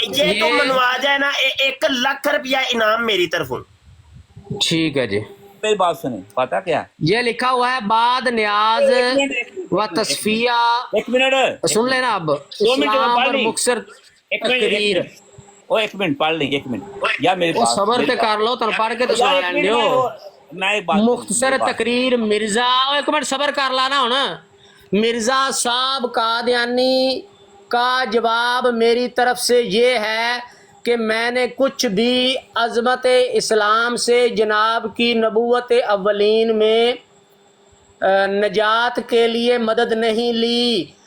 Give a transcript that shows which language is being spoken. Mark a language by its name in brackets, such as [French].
[Punjabi] جے تو منوا جائے نا 1 لاکھ روپیہ انعام میری طرفوں. [Urdu] ٹھیک ہے جی. میری بات سنیں، پتا کیا یہ لکھا ہوا ہے بعد نیاز و تصفیہ. ایک منٹ سن لینا. اب اسلام پر مختصر تقریر. ایک منٹ پڑھ لیں، ایک منٹ یا میری بات [Punjabi] صبر تے کر لو، تن پڑھ کے تو سنا لین دیو. [Urdu] مختصر تقریر مرزا، ایک منٹ صبر کر لانا ہونا. مرزا صاحب قادیانی کا جواب میری طرف سے یہ ہے کہ میں نے کچھ بھی عظمت اسلام سے جناب کی نبوت اولین میں نجات کے لیے مدد نہیں لی،